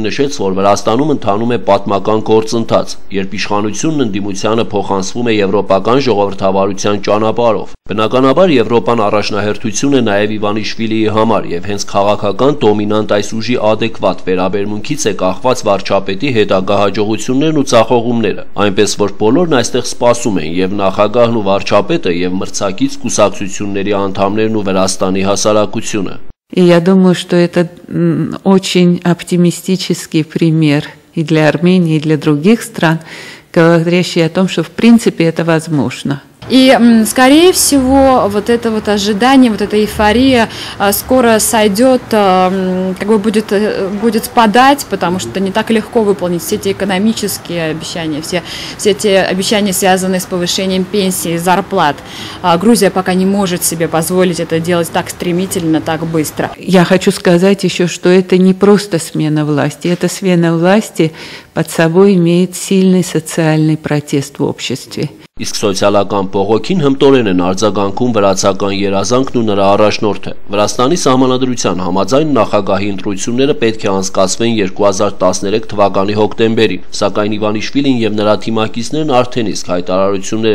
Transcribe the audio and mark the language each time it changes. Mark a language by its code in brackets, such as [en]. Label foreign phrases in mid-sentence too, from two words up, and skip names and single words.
[hy] նշեց, որ Վրաստանում ընթանում է պատմական գործընթաց, երբ իշխանությունն ընդդիմությանը փոխանցվում է եվրոպական ժողովրդավարության ճանապարհով։ Բնականաբար Եվրոպան առաջնահերթություն է նաև Իվանիշվիլիի համար եւ հենց քաղաքական դոմինանտ այս ուժի adekvat վերաբերմունքից է կախված վարչապետի հետագա հաջողություններն ու ցախողումները, այնպես որ բոլորն այստեղ սպասում են եւ նախագահն ու վարչապետը եւ մրցակից կուսակցությունների անդամներն ու Վրաստանի հասարակությունը։ [ru] И я думаю, что это очень оптимистический пример и для Армении, и для других стран, говорящий о том, что в принципе это возможно. И, скорее всего, вот это вот ожидание, вот эта эйфория скоро сойдет, как бы будет спадать, потому что не так легко выполнить все эти экономические обещания, все эти обещания, связанные с повышением пенсий, зарплат. Грузия пока не может себе позволить это делать так стремительно, так быстро. Я хочу сказать еще, что это не просто смена власти, эта смена власти под собой имеет сильный социальный протест в обществе. [hy] Իսկ սոցիալական բողոքին հմտորեն են արձագանքում վրացական երազանքն ու նրա առաջնորդը։ Վրաստանի սահմանադրության համաձայն նախագահի ընտրությունները պետք է անցկացվեն 2013 թվականի հոկտեմբերին, սակայն Իվանիշվիլին եւ նրա թիմակիցներն արդեն իսկ հայտարարություններ